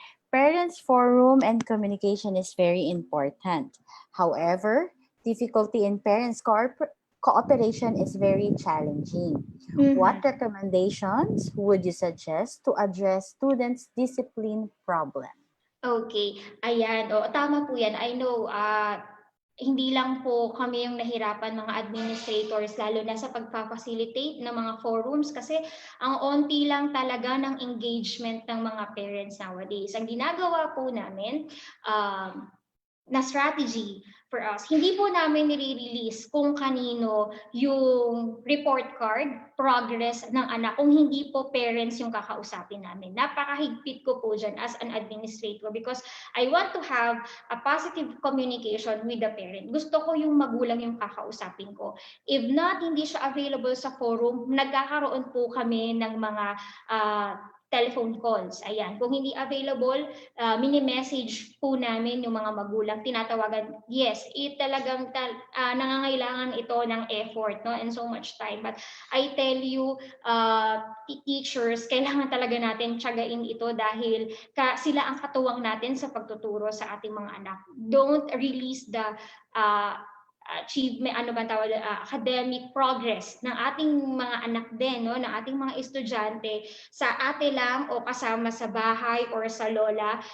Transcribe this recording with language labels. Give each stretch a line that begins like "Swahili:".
English: Parents' forum and communication is very important. However, difficulty in parents' cooperation is very challenging. What recommendations would you suggest to address students' discipline problem?
Filipino: Okay, ayan. Tama po yan.
English: I know
Filipino: hindi lang po kami yung nahirapan, mga administrators, lalo na sa pagpa-facilitate ng mga forums, kasi ang onti lang talaga ng engagement ng mga parents nowadays. Ang ginagawa po namin na strategy
English: for us,
Filipino: hindi po namin nire-release kung kanino yung report card, progress ng anak, kung hindi po parents yung kakausapin namin. Napakahigpit ko po dyan
English: as an administrator, because I want to have a positive communication with the parent.
Filipino: Gusto ko yung magulang yung kakausapin ko.
English: If not,
Filipino: hindi siya available sa forum, nagkakaroon po kami ng mga telephone calls. Ayan, kung hindi available, mini-message po namin yung mga magulang, tinatawagan.
English: Yes,
Filipino: talagang nangangailangan ito ng
English: effort, no, and so much time. But I tell you, teachers,
Filipino: kailangan talaga natin tiyagain ito, dahil sila ang katuwang natin sa pagtuturo sa ating mga anak.
English: Don't release the achievement, academic progress
Filipino: ng ating mga anak din, no, ng ating mga estudyante sa ate lang o kasama sa bahay or sa lola.